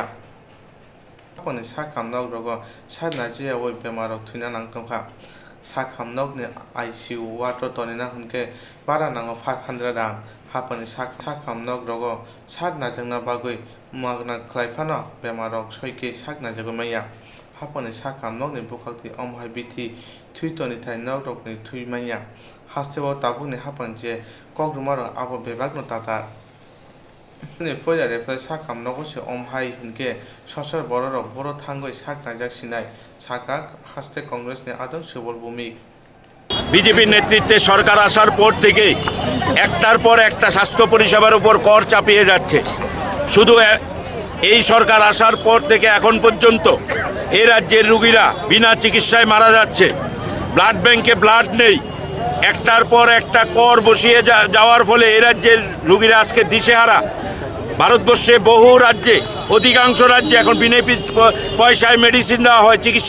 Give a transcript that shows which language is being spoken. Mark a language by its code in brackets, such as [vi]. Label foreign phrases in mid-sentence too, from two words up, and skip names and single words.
[trp] haponi sakam nog rogo sadna jia woi bemarok tuina nangtongkha sakam nog ni ICU wato tonina hunke bara nango 500 rang haponi sakam nog rogo sadna jengna bagoi magna klaifano bemarok soike sakna jagomaya haponi sakam nog ni bukakti omhai bithi Twitter ni thai nog rok ni thuimanya hasteo tabuk ni hapan je kok rumaro abo bebak no tata ni foya refre sakam nogo se omhai hunke sosar boro rok boro thangoi sak najak sinai sakak haste congress ni adon subol bhumik [bn] বিজেপির নেতৃত্বে সরকার আসার পর থেকে একটার পর একটা স্বাস্থ্য পরিষেবার উপর কর চাপিয়ে যাচ্ছে শুধু এই সরকার আসার পর থেকে এখন পর্যন্ত এই রাজ্যের রোগীরা বিনা চিকিৎসায় মারা যাচ্ছে [en] blood bank [bn] ব্লাড নেই একটার পর একটা কর বসিয়ে যাওয়ার ফলে এই রাজ্যের রোগীরা আজকে দিশেহারা ভারতবর্ষে বহু রাজ্যে অধিকাংশ রাজ্যে এখন বিনা পয়সায় মেডিসিন দেওয়া হয় চিকিৎসা